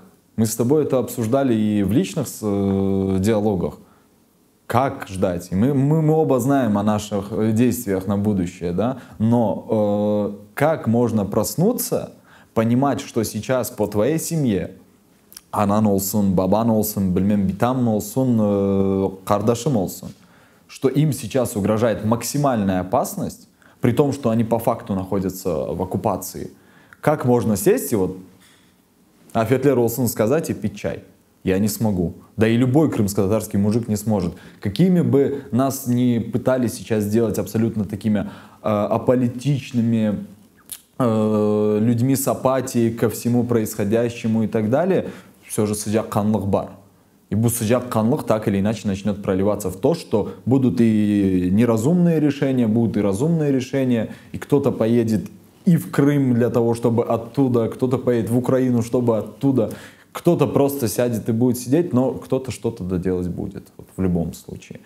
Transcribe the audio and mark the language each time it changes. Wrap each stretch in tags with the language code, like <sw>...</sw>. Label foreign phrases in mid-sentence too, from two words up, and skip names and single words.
<ru>Мы с тобой это обсуждали и в личных диалогах. Как ждать? И мы оба знаем о наших действиях на будущее, да? Но как можно проснуться, понимать, что сейчас по твоей семье</ru> <crh>анан олсун, бабан олсун, білмем битам олсун, кардашым олсун,</crh> <ru>что им сейчас угрожает максимальная опасность, при том, что они по факту находятся в оккупации. Как можно сесть и вот</ru> <crh>афетлер олсун</crh> <ru>сказать и пить чай? Я не смогу. Да и любой крымско-татарский мужик не сможет. Какими бы нас ни пытались сейчас сделать абсолютно такими аполитичными людьми с апатией ко всему происходящему и так далее, все же</ru> <crh>сыжак канлык бар.</crh> <ru>И</ru> <crh>bu сыжак канлык</crh> <ru>так или иначе начнет проливаться в то, что будут и неразумные решения, будут и разумные решения, и кто-то поедет и в Крым для того, чтобы оттуда, кто-то поедет в Украину, чтобы оттуда. Кто-то просто сядет и будет сидеть, но кто-то что-то доделать будет, вот, в любом случае.</ru>